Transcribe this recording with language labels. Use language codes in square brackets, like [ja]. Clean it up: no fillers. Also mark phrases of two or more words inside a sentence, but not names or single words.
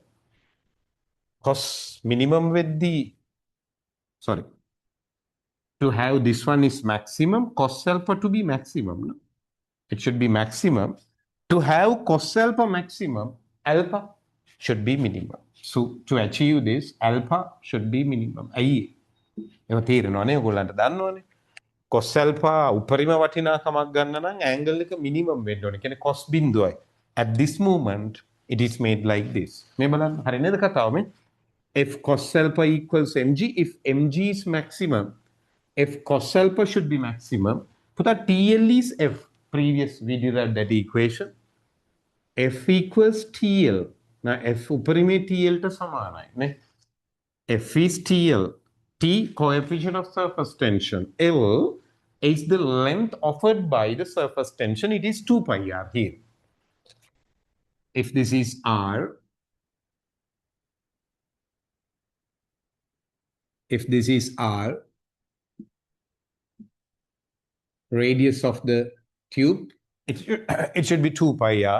[en] Cos minimum with the, sorry. To have this one is maximum, cos alpha to be maximum, no? It should be maximum. To have cos alpha maximum, alpha should be minimum. So to achieve this, alpha should be minimum. [si] එහෙම තේරෙනවනේ ඔයගොල්ලන්ට දන්නවනේ. [en] cos alpha [si] උපරිම වටිනාකමක් ගන්න නම් angle එක minimum වෙන්න ඕනේ. කියන්නේ cos බිඳුවයි. [en] At this moment it is made like this. [si] මේ බලන්න හරි නේද කතාව මේ? [en] F cos alpha equals mg. If mg is maximum, f cos alpha should be maximum. Put that TL is f. Previous we derived that equation. F equals TL. Now f [si] උපරිමේ TL ට සමානයි නේ. [en] F is TL. T, coefficient of surface tension. L is the length offered by the surface tension. It is 2 pi r here. If this is r, if this is r, radius of the tube, it should be 2 pi r.